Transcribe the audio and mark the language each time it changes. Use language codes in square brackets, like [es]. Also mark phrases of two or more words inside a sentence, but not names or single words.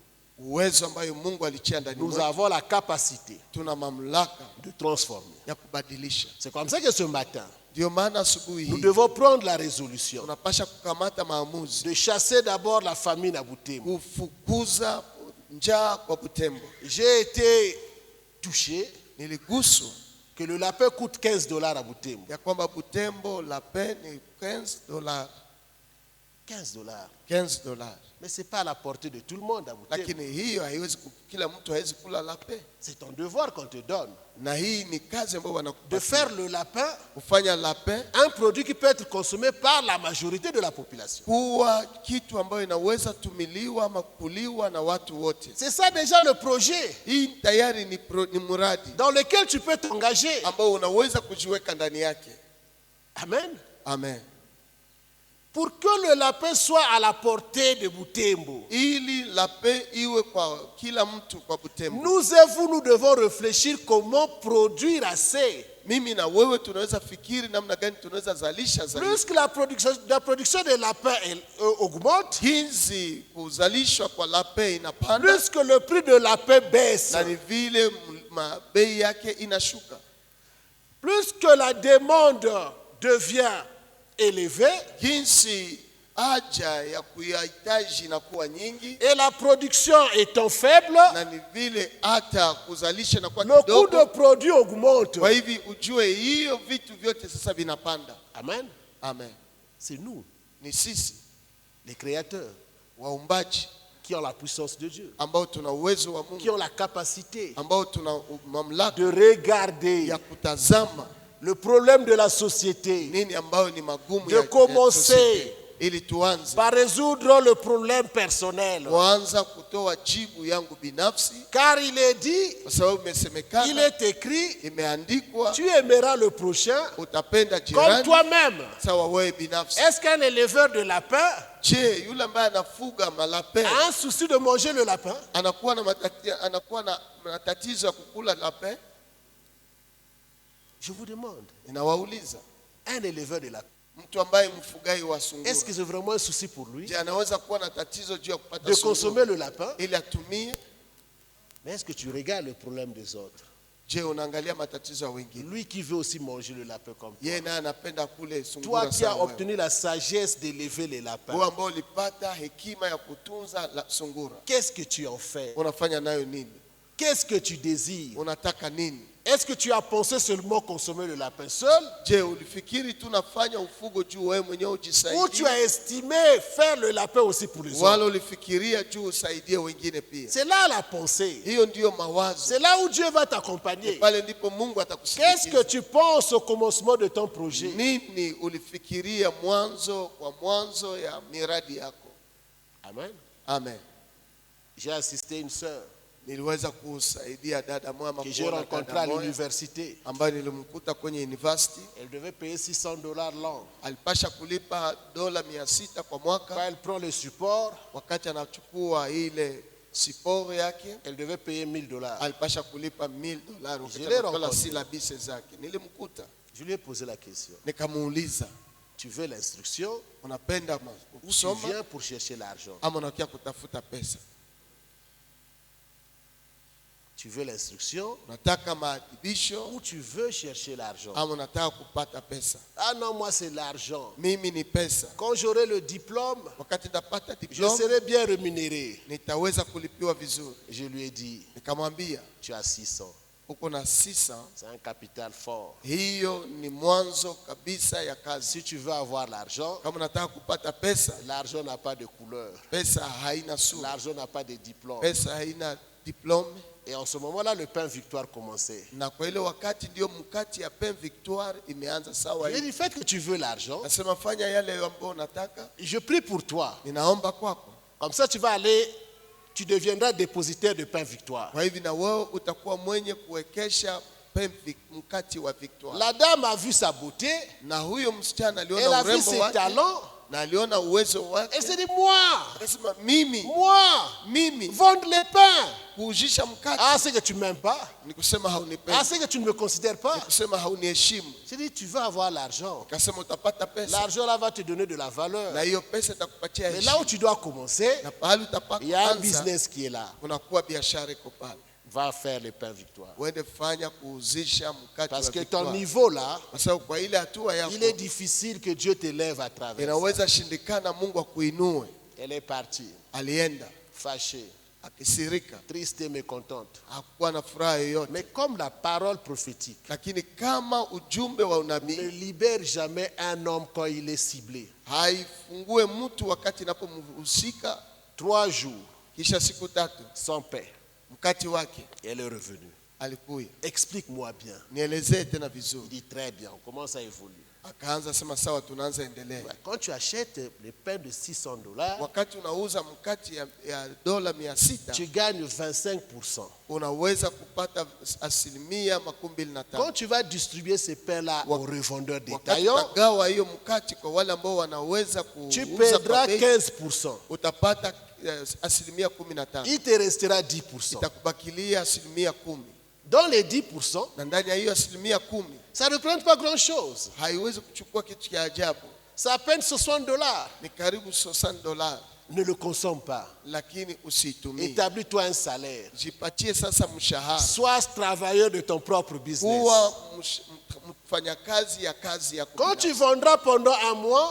[sw] Uwezo ambayo Mungu alitia ndani [fr] nous [sw] mwetu, [fr] avons la capacité [sw] tuna mamlaka [fr] de transformer. [sw] ya kubadilisha. [fr] C'est comme ça que ce matin, [sw] Ndio maana asubuhi [fr] nous [sw] hii [fr] devons prendre la résolution [sw] tunapasha kukamata maamuzi [fr] de chasser d'abord la famine à Butembo. [sw] kufukuza njaa kwa Butembo. [fr] J'ai été touché [sw] Niliguswa [fr] que le lapin coûte $15 à Butembo. [sw] ya kwamba Butembo lapin ni $15. [fr] $15. [sw] $15. [fr] Mais ce n'est pas à la portée de tout le monde à Butembo. [sw] Lakini hiyo haiwezi kila mtu hawezi kula lapin. [fr] C'est ton devoir qu'on te donne [sw] Na hii ni kazi ambayo [fr] de [sw] wanakupatia. [fr] faire le lapin [sw] Kufanya lapin [fr] un produit qui peut être consommé par la majorité de la population. [sw] kuwa kitu ambayo inaweza tumiliwa ama kuliwa na watu wote. [fr] C'est ça déjà le projet [sw] Hii tayari ni mradi [fr] dans lequel tu peux t'engager. [sw] ambao unaweza kujiweka ndani yake. [fr] Amen. [sw] Amen. [fr] Pour que le lapin soit à la portée de Butembo, [sw] Ili lapin iwe kwa kila mtu kwa Butembo. [fr] nous devons réfléchir comment produire assez. [sw] Mimi na wewe tunaweza fikiri namna gani tunaweza zalisha zaidi. [fr] Plus que la production de lapin augmente, [sw] Jinsi kuzalishwa kwa lapin inapanda [fr] plus que le prix de lapin baisse, [sw] na ni vile bei yake inashuka. [fr] plus que la demande devient élevée, [sw] Jinsi haja ya kuyahitaji inakuwa nyingi [fr] et la production étant faible, [sw] na ni vile hata kuzalisha inakuwa [fr] le coût de [sw] kidogo. [fr] produit augmente. [sw] Kwa hivi ujue hiyo vitu vyote sasa vinapanda. [fr] Amen. [sw] Amen. [fr] C'est nous, [sw] Ni sisi [fr] les créateurs, [sw] waumbaji [fr] qui ont la puissance de Dieu, [sw] ambao tuna uwezo wa [fr] qui [sw] Mungu, [fr] ont la capacité [sw] ambao tuna mamlaka [fr] de regarder [sw] ya kutazama [fr] le problème de la société, [sw] nini ambayo ni magumu [fr] de [sw] ya [fr] commencer [sw] societe, ili tuanze [fr] par résoudre le problème personnel. [sw] kuanza kutoa jibu yangu binafsi, [fr] Car il est dit, [sw] kwa sababu [fr] il [sw] imesemekana, [fr] est écrit, [sw] imeandikwa, [fr] tu aimeras le prochain [sw] utapenda [fr] comme [sw] jirani [fr] toi-même. [sw] sawa wewe binafsi. [fr] Est-ce qu'un éleveur de lapins [sw] Je, yule ambaye anafuga malapin [fr] a un souci de manger le lapin? [sw] anakuwa na matatizo ya kukula lapin? [fr] Je vous demande, [sw] Ninawauliza, [fr] un éleveur de lapins, [sw] mtu ambaye mfugaji wa sungura, [fr] est-ce que c'est vraiment un souci pour lui [sw] je, anaweza kuwa na tatizo juu ya kupata [fr] de [sw] sungura [fr] consommer le lapin? [sw] ili atumie? [fr] Mais est-ce que tu regardes le problème des autres? [sw] Je, unaangalia matatizo ya wengine? [fr] Lui qui veut aussi manger le lapin comme toi. [sw] Yeye naye anapenda kule [fr] Toi [sw] sungura [fr] qui as [sw] sawa wewe. [fr] obtenu la sagesse d'élever les lapins, [sw] Wewe ambao ulipata hekima ya kutunza sungura, [fr] qu'est-ce que tu en fais? [sw] unafanya nayo nini? [fr] Qu'est-ce que tu désires? [sw] Unataka nini? [fr] Est-ce que tu as pensé seulement consommer le lapin seul? [sw] Je, ulifikiri tu nafanya ufugo juu wewe mwenyewe [fr] Ou tu [sw] ujisaidie, [fr] as estimé faire le lapin aussi pour les [sw] wala [fr] autres? [sw] ulifikiria juu usaidie wengine pia? [fr] C'est là la pensée. [sw] Hiyo ndiyo mawazo. [fr] C'est là où Dieu va t'accompagner. [sw] Pale ndipo Mungu [fr] Qu'est-ce [sw] atakusindikiza. [fr] que tu penses au commencement de ton projet? [sw] Nini ulifikiria mwanzo ya miradi yako? [fr] Amen. [sw] Amen. [fr] J'ai assisté une sœur [sw] Niliweza kusaidia dada mama [fr] que j'ai rencontrée à l'université. [sw] ambaye nilimkuta kwenye university. [fr] Elle devait payer $600 l'an. [sw] Alipasha kulipa $600 kwa mwaka. [fr] Quand elle prend le support, [sw] Wakati anachukua ile support yake, [fr] elle devait payer $1000. [sw] alipasha kulipa $1000 wakati [fr] l'ai [sw] anakula [fr] rencontré. [sw] syllabus zake. Nilimkuta, [fr] Je lui ai posé la question. [sw] nikamuuliza, [fr] Tu veux l'instruction? [sw] unapenda [fr] Tu [sw] kusoma [fr] viens pour chercher l'argent. [sw] ama unakuja kutafuta pesa? [fr] Tu veux l'instruction [sw] Unataka maadibisho [fr] ou tu veux chercher l'argent? [sw] ama unataka kupata pesa? [fr] Ah non, moi c'est l'argent. [sw] Mimi ni pesa. [fr] Quand j'aurai le diplôme, [sw] Wakati nitapata [fr] je [sw] diploma [fr] serai bien rémunéré. [sw] nitaweza kulipiwa vizuri. [fr] Je lui ai dit, [sw] Nikamwambia, [fr] tu as 600. [sw] uko na 600, [fr] C'est un capital fort. [sw] hiyo ni mwanzo kabisa ya kazi. [fr] Si tu veux avoir l'argent, [sw] Kama unataka kupata pesa, [fr] l'argent n'a pas de couleur. [sw] pesa haina sura, [fr] L'argent n'a pas de diplôme. [sw] pesa haina diplome. [fr] Et en ce moment-là, le pain victoire commençait. [sw] Na kwa ile wakati ndio mkati ya Pain Victoire imeanza sawa [fr] Il a [sw] hivi. [fr] dit, fait que tu veux l'argent, [sw] Nasema fanya yale ambayo unataka, [fr] je prie pour toi. [sw] ninaomba kwako. [fr] Comme ça, tu vas aller, tu deviendras dépositaire de pain victoire. [sw] Kwa hivi na wewe utakuwa mwenye kuwekesha mkati wa Victoire. [fr] La dame a vu sa beauté, [sw] Na huyo msichana [fr] elle [sw] aliona [fr] a vu [sw] urembo [fr] ses [sw] wake [fr] talents, [sw] na aliona uwezo [fr] elle [sw] wake. [fr] s'est dit, moi, [sw] Akasema mimi [fr] moi, vendre les pains. [sw] kuujisha mkati [fr] Ah, c'est que tu ne m'aimes pas. [sw] ni kusema [fr] Ah, [sw] haunipendi, [fr] c'est que tu ne me considères pas. [sw] ni kusema hauniheshimu. [fr] J'ai dit, tu veux avoir l'argent. [sw] Akasema utapata pesa [fr] L'argent là va te donner de la valeur. [sw] na hiyo pesa itakupatia [fr] Mais là où [sw] heshima, [fr] tu dois commencer, [sw] na pahali utapata [fr] il y a un [sw] kwanza [fr] business qui est là. [sw] kunakuwa biashara iko pale. [fr] Va faire le pain victoire. [sw] Uende fanya kuuzisha mkati [fr] Parce [sw] wa [fr] que ton [sw] Victoire. [fr] niveau là, [sw] Kwa sababu kwa ile hatua yako [fr] il est difficile que Dieu t'élève à travers ça. [sw] inaweza shindikana Mungu akuinue. [fr] Elle est partie, [sw] Alienda [fr] fâchée, [sw] akisirika, [fr] triste et mécontente. [sw] hakuwa na furaha yoyote, [fr] Mais comme la parole prophétique [sw] lakini kama ujumbe wa [fr] ne [sw] unabii [fr] libère jamais un homme quand il est ciblé, [sw] haifungue mtu wakati inapomhusika, [fr] 3 jours [sw] kisha siku 3 [fr] sans paix, [sw] mkati wake [fr] elle est revenue. [sw] alikuya. [fr] Explique-moi bien. [sw] Nielezee tena [fr] Il [sw] vizuri. [fr] dit très bien, on commence à évoluer. [sw] Akaanza sema sawa, tunaanza endelea. [fr] Quand tu achètes le pain de $600, [sw] Wakati unauza mkati ya dola 600 [fr] tu gagnes 25%. [sw] unaweza kupata asilimia 25. [fr] Quand tu vas distribuer ce pain-là aux revendeurs [sw] Wakati [fr] détaillants, [sw] utagawa hiyo mkati kwa wale ambao wanaweza [fr] tu [sw] kuuza kwa [fr] perdras [sw] bei, [fr] 15%. [sw] utapata asilimia 15. [fr] Il te restera 10%. [sw] Itakubakilia asilimia 10. [fr] Dans les 10%, [sw] Na ndani ya hiyo asilimia 10 [fr] ça ne représente pas grand-chose. [sw] haiwezi kuchukua kitu cha ajabu. [fr] C'est à peine $60. [sw] Ni karibu $60, [fr] Ne le consomme pas. [sw] lakini usiitumie. [fr] Établis-toi un salaire. [sw] Jipatie sasa mshahara. [fr] Sois travailleur de ton propre business. [sw] Kuwa mfanyakazi ya kazi yako. [fr] Quand tu [sw] binafsi. [fr] vendras pendant un mois,